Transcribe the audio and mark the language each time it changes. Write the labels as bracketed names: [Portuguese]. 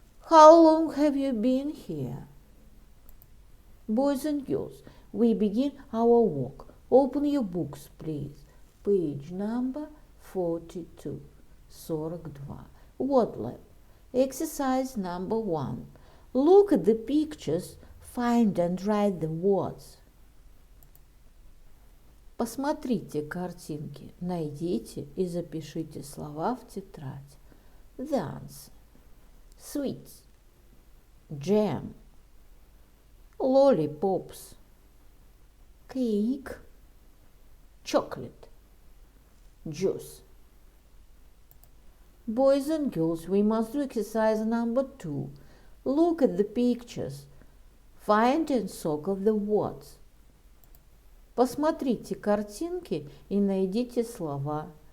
[English] How long have you been here? Boys and girls, we begin our work. Open your books, please. Page number 42. 42. Word lab. Exercise number 1. Look at the pictures, find and write the words. [Russian] Посмотрите картинки, найдите и запишите слова в тетрадь. [English] The answer. Sweets, jam, lollipops, cake, chocolate, juice. Boys and girls, we must do exercise number 2. Look at the pictures, find and circle the words. [Russian] Посмотрите картинки и найдите слова.